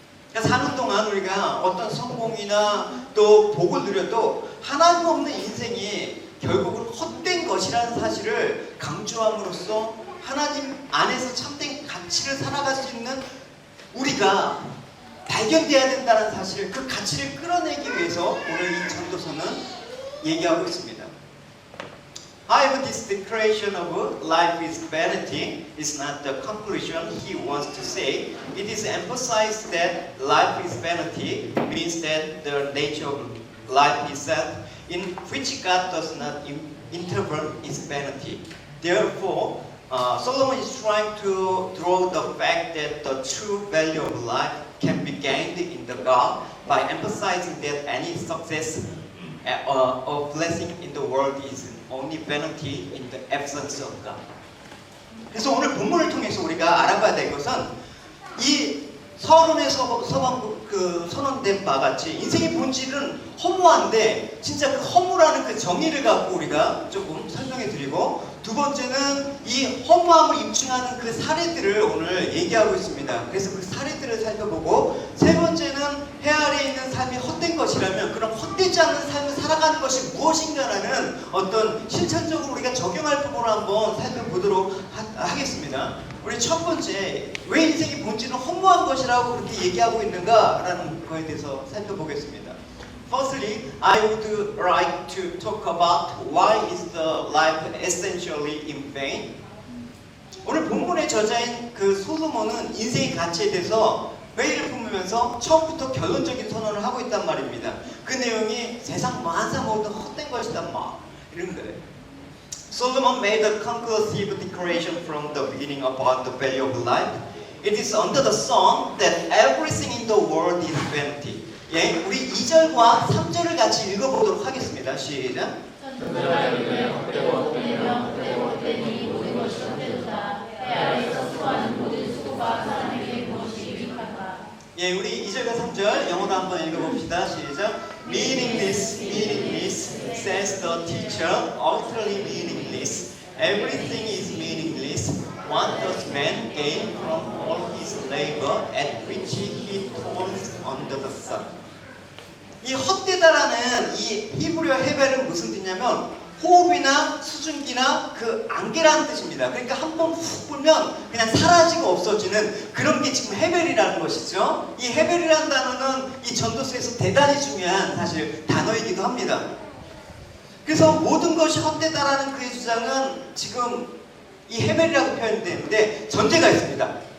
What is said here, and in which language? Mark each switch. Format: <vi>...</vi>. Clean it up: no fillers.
<ko>그러니까 사는 동안 우리가 어떤 성공이나 또 복을 누려도 하나님 없는 인생이 결국은 헛된 것이라는 사실을 강조함으로써 하나님 안에서 참된 가치를 살아갈 수 있는 우리가 발견돼야 된다는 사실, 그 가치를 끌어내기 위해서 오늘 이 전도서는 얘기하고 있습니다.</ko> <en>However, this declaration of life is vanity is not the conclusion he wants to say. It is emphasized that life is vanity means that the nature of life itself, in which God does not intervene, is vanity. Therefore, Solomon is trying to draw the fact that the true value of life can be gained in the God by emphasizing that any success or blessing in the world is only vanity in the absence of God.</en> <ko>그래서 오늘 본문을 통해서 우리가 알아봐야 될 것은 이 서론에서 선언된 바와 같이 인생의 본질은 허무한데 진짜 그 허무라는 그 정의를 갖고 우리가 조금 설명해 드리고 두 번째는 이 허무함을 입증하는 그 사례들을 오늘 얘기하고 있습니다. 그래서 그 사례들을 살펴보고 세 번째는 해 아래에 있는 삶이 헛된 것이라면 그럼 헛되지 않는 삶을 살아가는 것이 무엇인가라는 어떤 실천적으로 우리가 적용할 부분을 한번 살펴보도록 하겠습니다. 우리 첫 번째, 왜 인생의 본질은 허무한 것이라고 그렇게 얘기하고 있는가라는 거에 대해서 살펴보겠습니다.</ko> <en>Firstly, I would like to talk about why is the life essentially in vain?</en> <ko>오늘 본문의 저자인 그 솔로몬은 인생의 가치에 대해서 회의를 품으면서 처음부터 결론적인 선언을 하고 있단 말입니다. 그 내용이 세상 만사 모든 헛된 것이다 막 이런 거예요.</ko> <en>Solomon made a conclusive declaration from the beginning about the value of life. It is under the sun that everything in the world is vanity.</en> <ko>예, 우리 2절과 3절을 같이 읽어보도록 하겠습니다. 시작. 천지가 이르되 헛되고 헛되며 헛되고 헛되니 모든 것이 헛되도다. 해 아래에서 수고하는 모든 수고가 사람에게 무엇이 유익한가. 예, 우리 2절과 3절 영어로 한번 읽어봅시다. 시작.</ko> <en>Meaningless, meaningless, says the teacher, utterly meaningless. Everything is meaningless. What does man gain from all his labor at which he toils under the sun?</en> <ko>이 헛되다라는 이 히브리어 헤벨은 무슨 뜻이냐면 호흡이나 수증기나 그 안개라는 뜻입니다. 그러니까 한 번 훅 불면 그냥 사라지고 없어지는 그런 게 지금 헤벨이라는 것이죠. 이 헤벨이라는 단어는 이 전도서에서 대단히 중요한 사실 단어이기도 합니다. 그래서 모든 것이 헛되다라는 그의 주장은 지금 이 헤벨이라고 표현되는데 전제가 있습니다.</ko>